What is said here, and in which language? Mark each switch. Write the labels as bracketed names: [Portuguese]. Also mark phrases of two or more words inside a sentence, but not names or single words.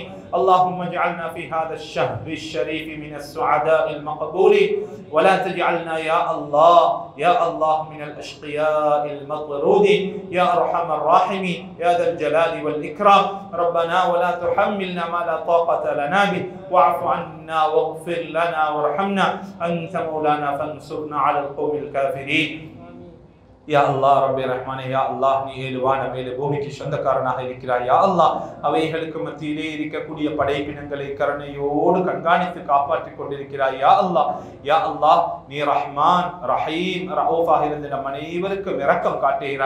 [Arabic] اللهم اجعلنا في هذا الشهر الشريف من السعداء المقبولين، ولا تجعلنا يا الله يا الله من الأشقياء المطرودين يا أرحم الراحمين يا ذا الجلال والإكرام. ربنا ولا تحملنا ما لا طاقة لنا به، واعف عنا واغفر لنا وارحمنا، أنت مولانا فانصرنا على القوم الكافرين. يا الله [Tamil] ரப்பே ரஹ்மானே, [Arabic] يا الله [Tamil] நீ ஏழு வானம் ஏழு பூமிக்கு சொந்தக்காரனாக இருக்கிறாய். [Arabic] يا الله [Tamil] அவைகளுக்கு மத்தியிலே இருக்கக்கூடிய படைப்பினங்களை கருணையோடு கண்காணித்து காப்பாற்றிக் கொண்டிருக்கிறாய். [Arabic] يا الله يا الله [Tamil] நீ ரஹ்மான் ரஹீம் ரவுஃபாக இருந்து நம் அனைவருக்கும் இரக்கம் காட்டுகிறாய்.